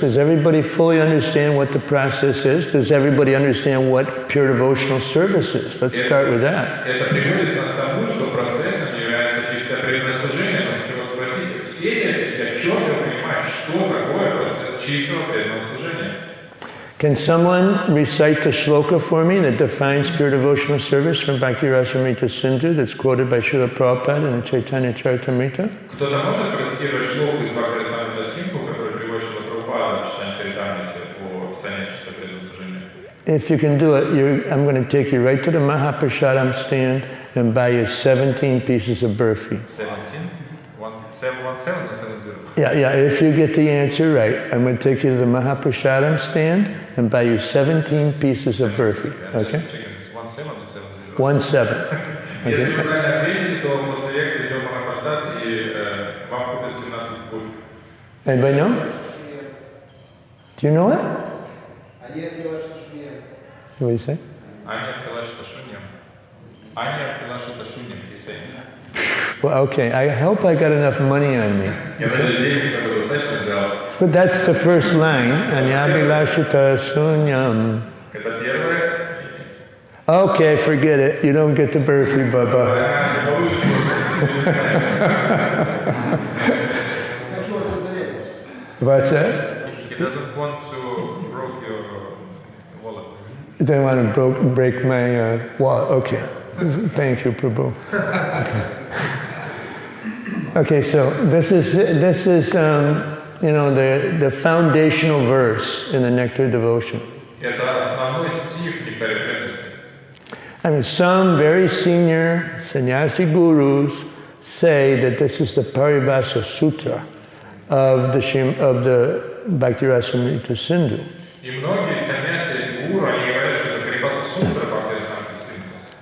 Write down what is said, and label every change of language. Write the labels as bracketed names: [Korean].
[English] Does everybody fully understand what the process is? Does everybody understand what pure devotional service is? Let's start with that. [Russian] Это приводит нас к тому, что процессом является чистое преданное служение. Но хочу вас спросить, все ли четко понимают, что такое процесс чистого преданного служения? [English] Can someone recite the shloka for me that defines pure devotional service from Bhakti Rasamrita Sindhu that's quoted by Srila Prabhupada in the Chaitanya Charitamrita? [Russian] Кто-то может процитировать шлоку из Бхакти Расамрита Синдху, который приводит Шрила Прабхупада в Чайтанья Чаритамрите по описанию чистого преданного служения? [English] If you can do it, I'm going to take you right to the Mahaprasadam stand and buy you 17 pieces of burfi. 17? 717 or 70? Yeah, if you get the answer right, I'm going to take you to the Mahaprasadam stand and buy you 17 pieces of burfi. Okay? Just checking, it's 17 or 70? 17. [Russian] Если вы правильно ответили, то после лекции идем в Махапрасад и вам купят 17 бурфи. [English] Anybody know? Do you know it? What do you say? Аня открыла шташуньям. Аня открыла шташуньям, he's saying. Well, okay, I hope I got enough money on me. [Russian] Я надеюсь, денег с собой достаточно взял. [English] But that's the first line. [Sanskrit] Anyabilashita sunyam. [Russian] Это первое. [English] Okay, forget it. You don't get the burfi, Baba. What's that? He doesn't want to break your wallet. They want to break my wallet. Okay. Thank you, Prabhu. Okay, so this is the foundational verse in the Nectar Devotion. [Russian] Это основной стих Нектаря преданности. [English] I mean, some very senior sannyasi gurus say that this is the Paribhasa Sutra of the Bhakti Rasamrita Sindhu. [Russian] И многие саньяси гуру, они говорят, что это Парибхаса Сутра Бхакти Расамрита Синдху.